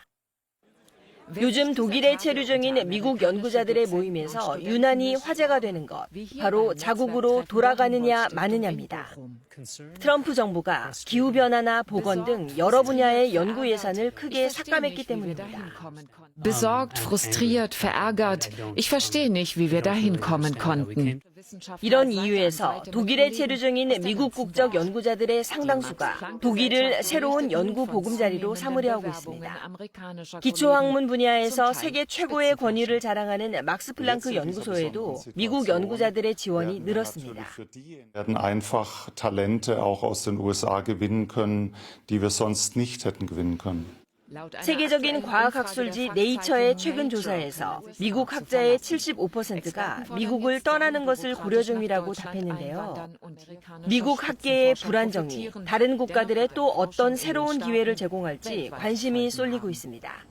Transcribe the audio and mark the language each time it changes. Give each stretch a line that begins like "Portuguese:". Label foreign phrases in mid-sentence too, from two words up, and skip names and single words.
Korean: 요즘 독일에 체류 중인 미국 연구자들의 모임에서 유난히 화제가 되는 것, 바로 자국으로 돌아가느냐 마느냐입니다. 트럼프 정부가 기후변화나 보건 등 여러 분야의 연구 예산을 크게 삭감했기 때문입니다.
German: Besorgt, frustriert, verärgert. Ich verstehe nicht, wie wir dahin kommen konnten.
Korean: 이런 이유에서 독일에 체류 중인 미국 국적 연구자들의 상당수가 독일을 새로운 연구 보금자리로 삼으려 하고 있습니다. 기초학문 분야에서 세계 최고의 권위를 자랑하는 막스 플랑크 연구소에도 미국 연구자들의 지원이 늘었습니다.
German: werden einfach Talente auch aus den USA gewinnen können, die wir sonst nicht hätten gewinnen können.
Korean: 세계적인 과학학술지 네이처의 최근 조사에서 미국 학자의 75%가 미국을 떠나는 것을 고려 중이라고 답했는데요. 미국 학계의 불안정이 다른 국가들의 또 어떤 새로운 기회를 제공할지 관심이 쏠리고 있습니다.